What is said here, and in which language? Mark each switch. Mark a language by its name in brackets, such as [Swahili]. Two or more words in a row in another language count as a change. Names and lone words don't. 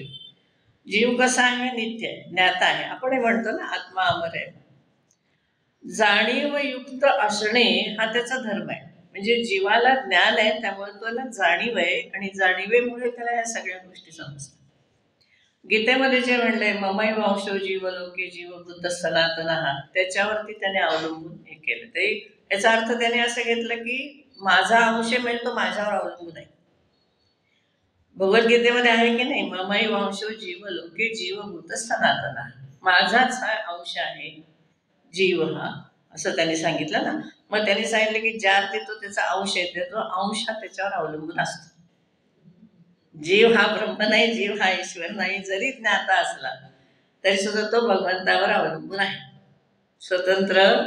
[Marathi] जीव कसा आहे, नित्य आहे, ज्ञाता आहे. आपण हे म्हणतो ना आत्मा अमर आहे. जाणीवयुक्त असणे हा त्याचा धर्म आहे. म्हणजे जीवाला ज्ञान आहे, त्यामुळे त्याला जाणीव आहे, आणि जाणीवेमुळे त्याला ह्या सगळ्या गोष्टी समजतात. गीतेमध्ये जे म्हणलंय [Sanskrit] ममै वंशो जीव लोके जीव बुद्ध सनातन हा, [Marathi] त्याच्यावरती त्याने अवलंबून हे केलं. ते याचा अर्थ त्याने असं घेतलं की माझा अंश म्हणजे तो माझ्यावर अवलंबून आहे. भगवद्गीतेमध्ये आहे की नाही, [Sanskrit] ममै वंशो जीव लोके जीव बुद्ध सनातन हा, [Marathi] माझाच हा अंश आहे जीव हा, असं त्यांनी सांगितलं ना. मग त्यांनी सांगितलं की ज्या अर्थी तो त्याचा अंश येते, तो अंश हा त्याच्यावर अवलंबून असतो. जीव हा ब्रह्म नाही, जीव हा ईश्वर नाही, जरी ज्ञाता असला तरी सुद्धा तो भगवंतावर अवलंबून आहे, स्वतंत्र.